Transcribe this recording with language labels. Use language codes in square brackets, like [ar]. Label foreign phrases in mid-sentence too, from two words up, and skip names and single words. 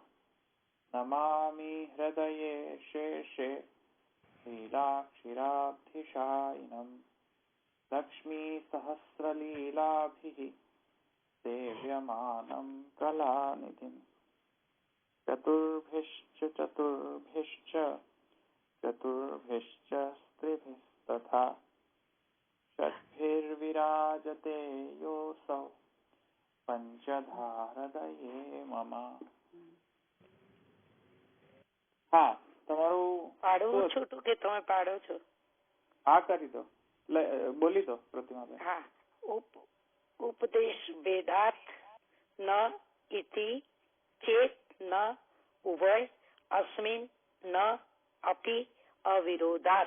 [sa] नमामि हृदये शेषे लीलाक्षिराब्धिशायिनम् लक्ष्मीसहस्रलीलाभिः सेव्यमानं कलानिधिम् चतुर्भिश्च स्त्रिभिस्तथा षड्भिर्विराजते योऽसौ पंचधाहृदये मम। [gu] हाँ તમારું પાડવું છૂટું કે તમે પાડો છો? હા કરી દો, બોલી દો પ્રતિમાબેન. હા. [sa] उपदेश भेदार्थ न इति चेत् न उभय अस्मिन् न अपि अविरोधात्.